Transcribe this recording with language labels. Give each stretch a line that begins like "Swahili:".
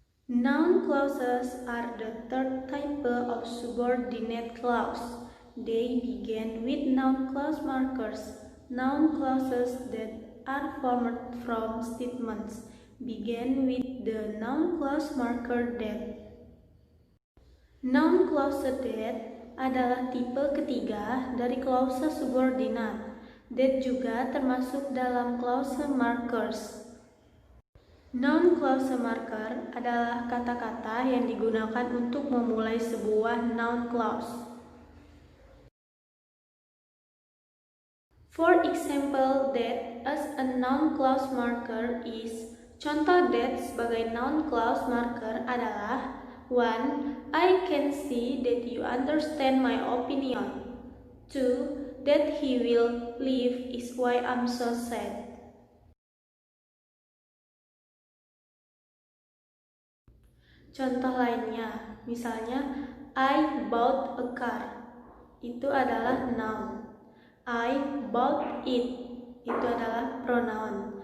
English: Noun clauses are the third type of subordinate clause. They begin with noun clause markers. Noun clauses that are formed from statements begin with the noun clause marker that.
Indonesian: Noun clause that adalah tipe ketiga dari klause subordinat. That juga termasuk dalam klause markers. Noun clause marker adalah kata-kata yang digunakan untuk memulai sebuah noun clause.
English: For example, that as a noun clause marker is.
Indonesian: Contoh that sebagai noun clause marker adalah 1.
English: I can see that you understand my opinion. 2. That he will leave is why I'm so sad.
Indonesian: Contoh lainnya, misalnya
English: I bought a car,
Indonesian: itu adalah noun.
English: I bought it,
Indonesian: itu adalah pronoun.